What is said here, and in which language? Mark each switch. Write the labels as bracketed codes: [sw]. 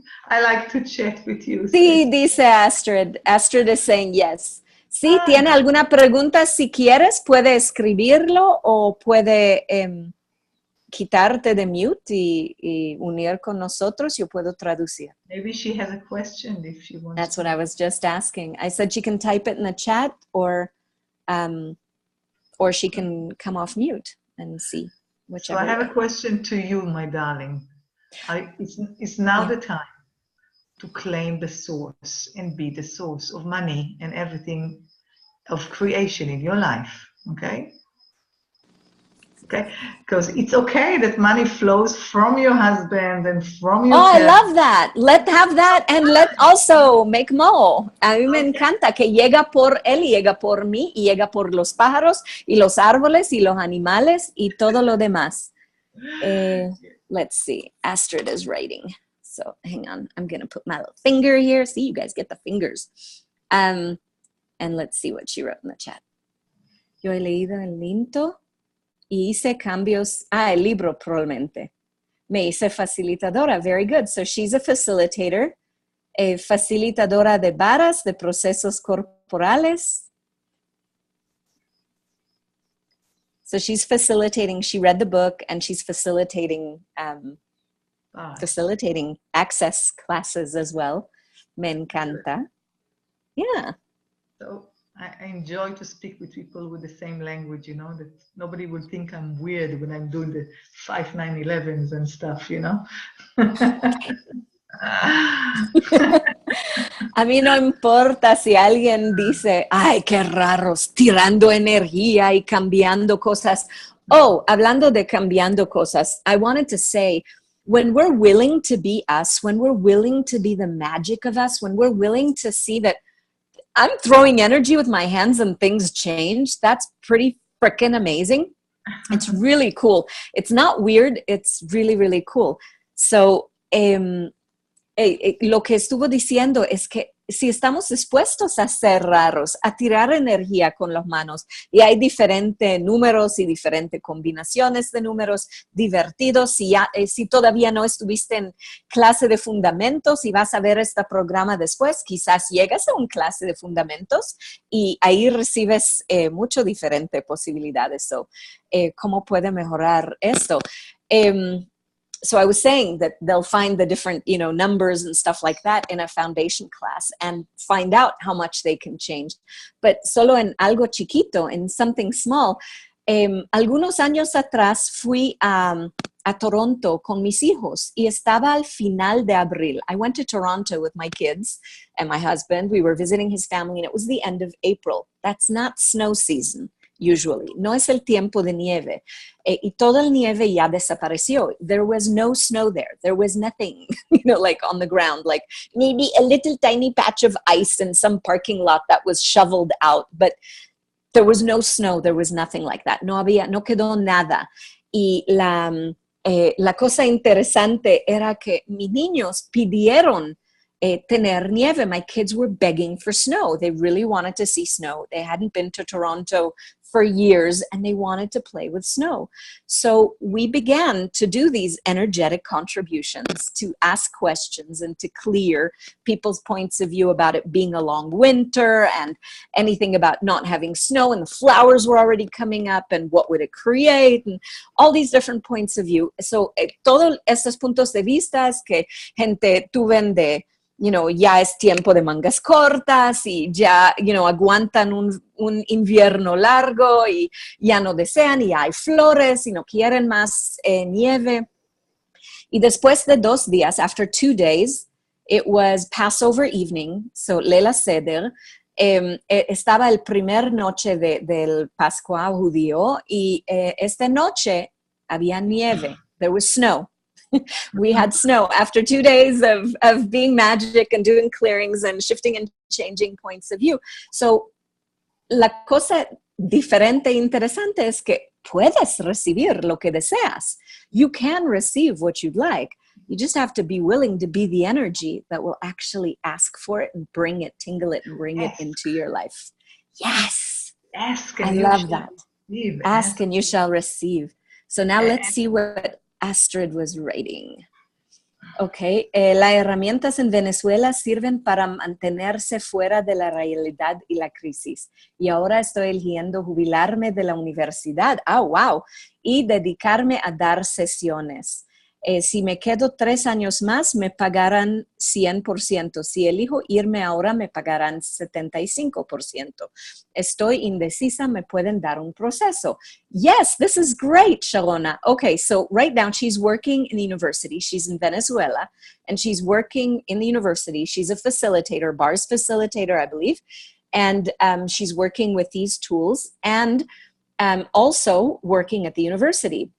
[en] I like to chat with you. [es] Sí, dice Astrid. [en] Astrid is saying yes. [es] Sí, ¿tiene alguna pregunta? Si quieres, puede escribirlo o puede quitarte de mute y unir con nosotros. Yo puedo traducir. [en] Maybe she has a question if she wants. That's what I was just asking. I said she can type it in the chat or she can come off mute and see. So I have a question to you, my darling. It's now the time to claim the source and be the source of money and everything of creation in your life, okay? Okay, because it's okay that money flows from your husband and from your I love that. Let's have that and let also make more. [es] A mí me encanta que llega por él, llega por mí, y llega por los pájaros y los árboles y los animales y todo lo demás. [en] Let's see. Astrid is writing. So hang on. I'm going to put my little finger here. See, you guys get the fingers. And let's see what she wrote in the chat. [es] Yo he leído el linto. Y hice cambios, el libro probablemente. Me hice facilitadora, [en] very good. So she's a facilitator, [es] facilitadora de varas, de procesos corporales. [en] So she's facilitating, she read the book and she's facilitating facilitating access classes as well. [es] Me encanta. [en] Yeah. So I enjoy to speak with people with the same language, you know, that nobody will think I'm weird when I'm doing the 5-9-11s and stuff, you know. [es] A mí no importa si alguien dice, ay, qué raros, tirando energía y cambiando cosas. Oh, hablando de cambiando cosas, [en] I wanted to say, when we're willing to be us, when we're willing to be the magic of us, when we're willing to see that I'm throwing energy with my hands and things change, that's pretty freaking amazing. It's really cool. It's not weird. It's really, really cool. [es] So, lo que estuvo diciendo es que si estamos dispuestos a ser raros, a tirar energía con las manos, y hay diferentes números y diferentes combinaciones de números divertidos, si todavía no estuviste en clase de fundamentos y vas a ver este programa después, quizás llegas a un clase de fundamentos y ahí recibes mucho diferentes posibilidades. So, ¿cómo puede mejorar esto? [en] So I was saying that they'll find the different, numbers and stuff like that in a foundation class and find out how much they can change. [es] But solo en algo chiquito, [en] in something small. [es] Algunos años atrás fui a Toronto con mis hijos y estaba al final de abril. [en] I went to Toronto with my kids and my husband. We were visiting his family and it was the end of April. That's not snow season. Usually. [es] No es el tiempo de nieve. Y toda la nieve ya desapareció. [en] There was no snow there. There was nothing, like on the ground, like maybe a little tiny patch of ice in some parking lot that was shoveled out, but there was no snow. There was nothing like that. [es] No quedó nada. Y la cosa interesante era que mis niños pidieron tener nieve. [en] My kids were begging for snow. They really wanted to see snow. They hadn't been to Toronto for years and they wanted to play with snow. So we began to do these energetic contributions, to ask questions and to clear people's points of view about it being a long winter and anything about not having snow, and the flowers were already coming up and what would it create and all these different points of view. [es] So todos estos puntos de vista que gente tuven de ya es tiempo de mangas cortas y ya, aguantan un invierno largo y ya no desean y hay flores y no quieren más nieve. Y después de 2 días, [en] after 2 days, [es] it was Passover evening, so Leila Seder, estaba el primer noche del Pascua judío y esta noche había nieve, [en] there was snow. We had snow after 2 days of being magic and doing clearings and shifting and changing points of view. [es] So, la cosa diferente e interesante es que puedes recibir lo que deseas. [en] You can receive what you'd like. You just have to be willing to be the energy that will actually ask for it and bring it, tingle it, and bring it into your life. Yes. Ask and I love that. Receive. Ask and you shall receive. So now let's see what Astrid was writing. [es] Ok, las herramientas en Venezuela sirven para mantenerse fuera de la realidad y la crisis. Y ahora estoy eligiendo jubilarme de la universidad. Wow. Y dedicarme a dar sesiones. Si me quedo 3 años más, me pagarán 100%. Si elijo irme ahora, me pagarán 75%. Estoy indecisa, me pueden dar un proceso. [en] Yes, this is great, Sharona. Okay, so right now she's working in the university. She's in Venezuela, and she's working in the university. She's a facilitator, bars facilitator, I believe. And she's working with these tools and also working at the university.